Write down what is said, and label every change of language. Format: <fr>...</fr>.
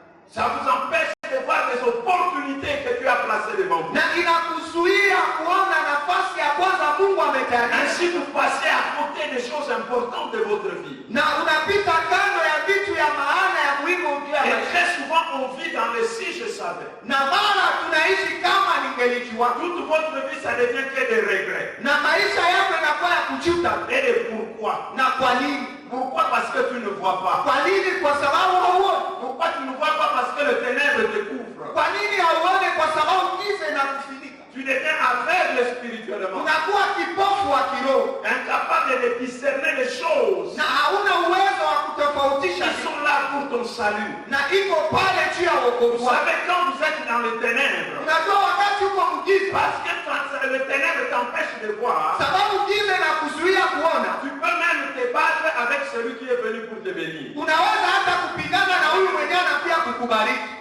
<fr>Ça vous empêche de voir des opportunités que Dieu a placées devant vous.</fr> <sw>na inakuzuia kuona nafasi ya kwanza Mungu ametayarisha,</sw> <fr>Ainsi, vous passez à côté des choses importantes de votre vie.</fr> <sw>na unapita kando ya vitu ya maana ya muhimu juu ya</sw> <fr>Et</fr> <sw>maisha.</sw> <fr>très souvent, on vit dans le si je savais.</fr> <sw>Na mara tunaishi kama ningelijua,</sw> <fr>Toute votre vie, ça devient que des regrets.</fr> <sw>na maisha yako inakuwa ya kujuta.</sw> <fr>Et des pourquoi.</fr> <sw>Na kwa nini?</sw> <fr>Pourquoi? Parce que tu ne vois pas.</fr> <sw>Kwa nini? Kwa sababu hauoni.</sw> <fr>Pourquoi tu ne vois pas? Parce que le ténèbre te couvre.</fr> <sw>Kwa nini hauone? Kwa sababu giza inakufunika.</sw> <fr>Tu deviens aveugle spirituellement.</fr> <sw>Unakuwa kipofu wa kiroho,</sw> <fr>Incapable de discerner les choses</fr> <sw>na hauna uwezo wa kutofautisha</sw> <fr>qui sont là pour ton salut.</fr> <sw>na iko pale juu ya</sw> <fr>Vous</fr> <sw>wokovu wako.</sw> <fr>savez, quand vous êtes dans les ténèbres,</fr> <sw>Unajua wakati uko mgiza,</sw> <fr>parce que quand le ténèbre t'empêche de voir,</fr> <sw>sababu giza inakuzuia kuona,</sw> <fr>tu peux même te battre avec celui qui est venu pour te bénir.</fr> <sw>unaweza hata kupigana na huyu mwenyewe na pia kukubariki.</sw>